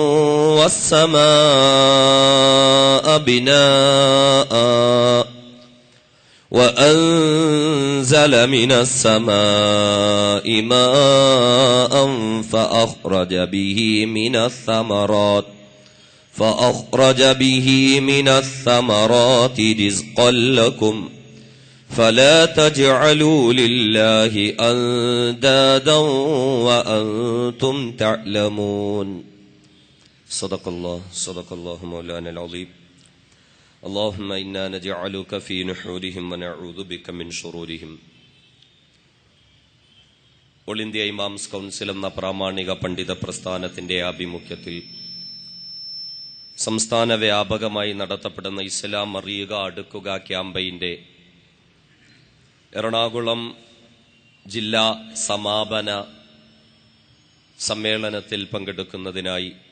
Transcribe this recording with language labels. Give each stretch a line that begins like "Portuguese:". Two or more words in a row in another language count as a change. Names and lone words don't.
Arabic: والسماء بناء وأنزل من السماء ماء فأخرج به من الثمرات رزقا لكم فلا تجعلوا لله أندادا وأنتم تعلمون. صدق الله مولانا العظيم. اللهم إنا نجعلك في نحورهم ونعوذ بك من شرورهم.
Malayalam: ഓൾ ഇന്ത്യ ഇമാംസ് കൗൺസിൽ എന്ന പ്രാമാണിക പണ്ഡിത പ്രസ്ഥാനത്തിന്റെ ആഭിമുഖ്യത്തിൽ സംസ്ഥാന വ്യാപകമായി നടത്തപ്പെടുന്ന ഇസ്ലാം അറിയുക അടുക്കുക ക്യാമ്പയിന്റെ എറണാകുളം ജില്ലാ സമാപന സമ്മേളനത്തിൽ പങ്കെടുക്കുന്നതിനായി